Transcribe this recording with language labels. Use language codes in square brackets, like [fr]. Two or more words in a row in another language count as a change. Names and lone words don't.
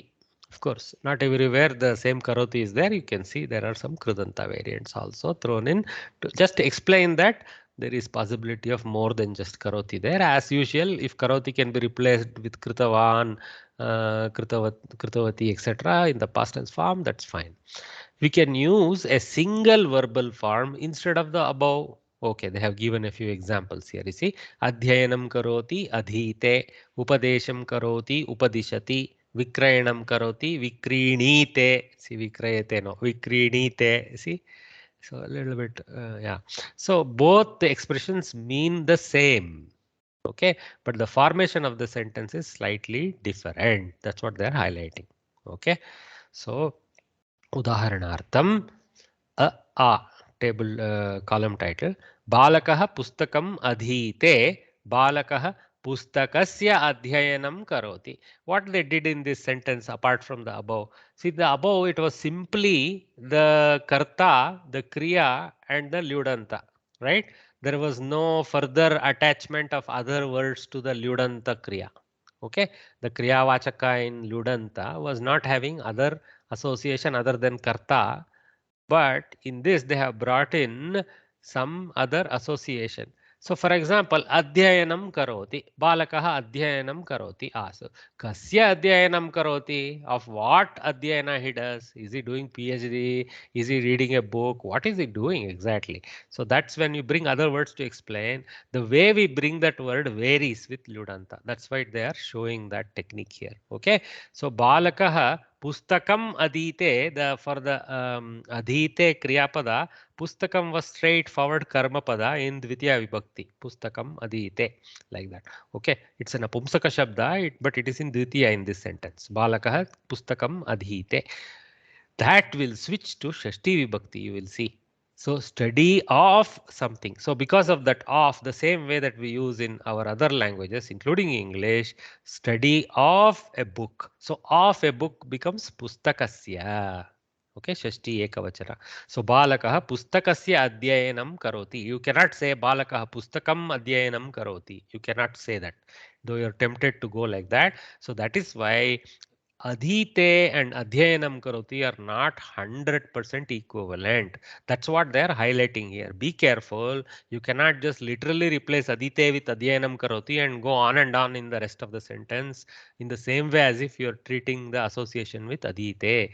[en] Of course, not everywhere the same karoti is there. You can see there are some krudanta variants also thrown in to just explain that there is possibility of more than just karoti there. As usual, if karoti can be replaced with [sa] kritavan, kritavati, [en] etc. in the past tense form, that's fine. We can use a single verbal form instead of the above. Okay, they have given a few examples here. You see, [sa] adhyayanam karoti, adhite, upadesham karoti, upadishati, vikrayanam karoti, vikrinite. [en] See, vikrayate, no, vikrinite. See, so a little bit, yeah. So both the expressions mean the same. Okay, but the formation of the sentence is slightly different. That's what they're highlighting. Okay, so [sa] उदाहरणार्थं आ [en] table column title [sa] बालकः पुस्तकम् अधीते बालकः पुस्तकस्य अध्ययनं करोति. [en] What they did in this sentence apart from the above, see the above it was simply the karta, the kriya and the lyudanta, right? There was no further attachment of other words to the lyudanta kriya. Okay, the [sa] kriya vachaka [en] in lyudanta was not having other association other than karta, but in this they have brought in some other association. So for example, [sa] adhyayanam karoti, balakaha adhyayanam karoti. [en] So [sa] kasya adhyayanam karoti, [en] of what adhyayana he does? Is he doing PhD? Is he reading a book? What is he doing exactly? So that's when you bring other words to explain. The way we bring that word varies with Ludanta. That's why they are showing that technique here. Okay, so [sa] balakaha pustakam adite, [en] the for the [sa] adite kriyapada, [en] pustakam was straightforward [sa] karma pada [en] in [sa] dvitiya vibhakti. Pustakam adite, [en] like that. Okay, it's an [sa] apumsaka shabda, [en] but it is in dvitiya in this sentence. [sa] Balakah pustakam adite. [en] That will switch to [sa] shashti vibhakti, [en] you will see. So study of something. So because of that of, the same way that we use in our other languages, including English, study of a book. So of a book becomes pustakasya. [sa] Okay, shashti ekavachana. So balakah pustakasya adhyayanam karoti. [en] You cannot say [sa] balakah pustakam adhyayanam karoti. [en] You cannot say that, though you're tempted to go like that. So that is why adhite and [sa] adhyayanam karoti [en] are not 100% equivalent. That's what they're highlighting here. Be careful. You cannot just literally replace adhite with [sa] adhyayanam karoti [en] and go on and on in the rest of the sentence in the same way as if you're treating the association with adhite.